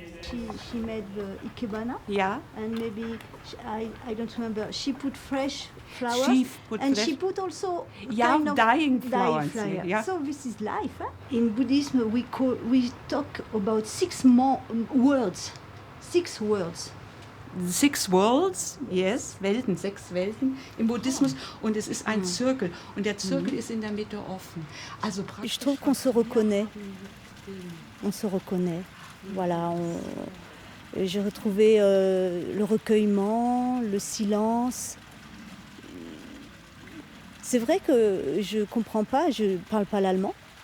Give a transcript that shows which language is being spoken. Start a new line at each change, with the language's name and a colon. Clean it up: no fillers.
English: she made the ikebana. Yeah. And maybe I don't remember. She put fresh flowers. She put also kind of dying flowers. Yeah. So this is life. Huh? In Buddhism, we talk about 6 worlds. 6 worlds. 6 worlds, yes,
German: Welten, 6 Welten im Buddhismus. Und es ist ein Zirkel. Und der Zirkel ist in der Mitte offen. Also
French: je trouve qu'on se reconnaît. On se reconnaît. Voilà. J'ai retrouvé le recueillement, le silence. C'est vrai que je ne comprends pas, je ne parle pas l'allemand.